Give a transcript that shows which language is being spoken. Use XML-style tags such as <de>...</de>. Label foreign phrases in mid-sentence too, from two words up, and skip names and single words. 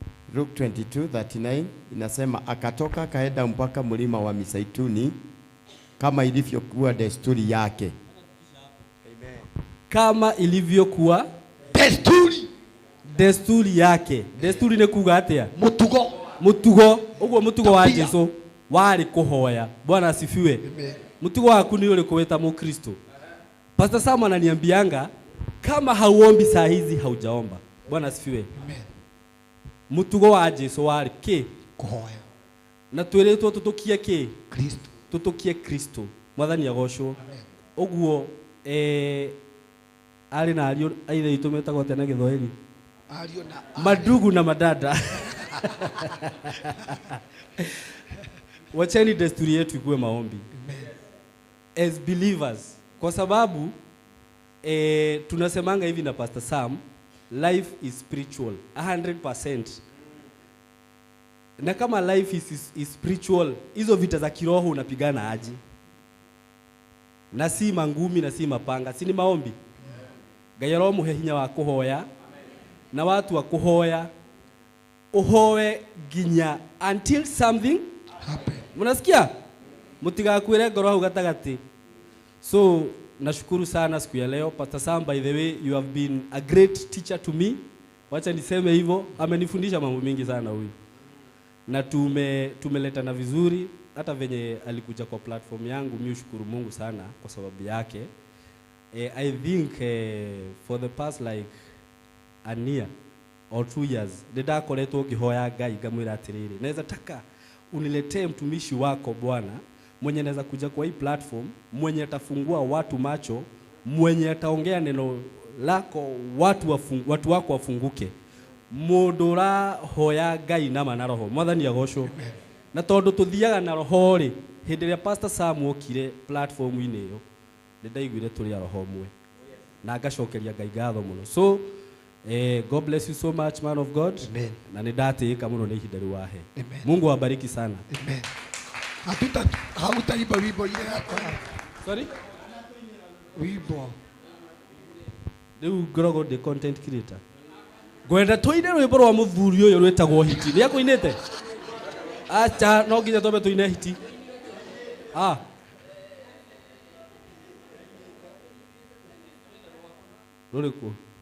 <sw>Luke 22:39 inasema akatoka kaenda mpaka mlima wa Mizeituni kama ilivyokuwa desturi yake. Amen. Kama ilivyokuwa desturi yake.</sw> <ki>Desturi ni kuga atia? Mutugo. Uguo mutugo wa Yesu wari kuhoya.</ki> <sw>Bwana asifiwe.</sw> <ki>Amen. Mutugo waku ni ule kuweta Mkristo.</ki> <sw>Pastor Sam ananiambianga kama hauombi saa hizi haujaomba. Bwana asifiwe. Amen.</sw> <ki>Mutugo wa Yesu wari ke kuhoya. Na tweretwo tutukie ke Kristo. Tutukie Kristo. Mwathani agocwo. Uguo ari na ario aithe itumeta gote na Githoeri. Ario na madugu na madada.</ki> <sw>Wacheni desturi yetu ikuwe maombi.</sw> <en>Amen. As believers,</en> <sw>kwa sababu tunasemanga hivi na Pastor Sam,</sw> <en>life is spiritual 100%.</en> <sw>Na kama</sw> <en>life is spiritual,</en> <sw>hizo vita za kiroho unapigana aje? Na si mangumi na si mapanga, si ni maombi.</sw> <ki>Ngai aromuhe hinya wa kuhoya na watu wa kuhoya uhoe ginya</ki> <en>until something happen.</en> <sw>Mnasikia?</sw> <ki>Mutigakwire ngoro hau gatagati.</ki> <en>So</en> <sw>nashukuru sana siku ya leo</sw> <en>Pastor Sam, by the way you have been a great teacher to me.</en> <sw>Wacha niseme hivyo, amenifundisha mambo mengi sana huyu. Na tumeleta na vizuri, hata venye alikuja kwa platform yangu mimi ushukuru Mungu sana kwa sababu yake.</sw> <en>I think for the past like a year or 2 years</en> <ki>nĩndakoretwo ngĩhoya Ngai ngamwĩra atĩrĩrĩ,</ki> <sw>naweza taka uniletee mtumishi wako Bwana mwenye naweza kuja kwa hii platform, mwenye atafungua watu macho, mwenye ataongea neno lako watu wako wafunguke.</sw> <ki>Mũndũ ũrahoya Ngai nama na roho. Mwathani agocwo. Na tondũ tuthiaga na roho rĩ, hĩndĩ ĩrĩa Pastor Sam okire platform-inĩ ĩyo nĩndaiguire tũrĩ a roho mwe. Na ngacokeria Ngai ngatho mũno.</ki> <en>So God bless you so much, man of God. Amen.</en> <ki>Na nĩndatĩĩka mũno nĩ ihinda rĩu wahe.</ki> <sw>Mungu awabariki sana. Amen. Hautaiba wimbo ile yako.</sw> <en>Sorry?</en> <sw>Wimbo.</sw> <ki>Rĩu ngoragwo ndĩ</ki> <en>content creator.</en> <ki>Gwenda tũine rwĩmbo rwa mũthuri ũyũ rwĩtagwo hiti. Nĩ akũinĩte? Acha no nginya twambe tũine hiti. Rũrĩkũ?</ki>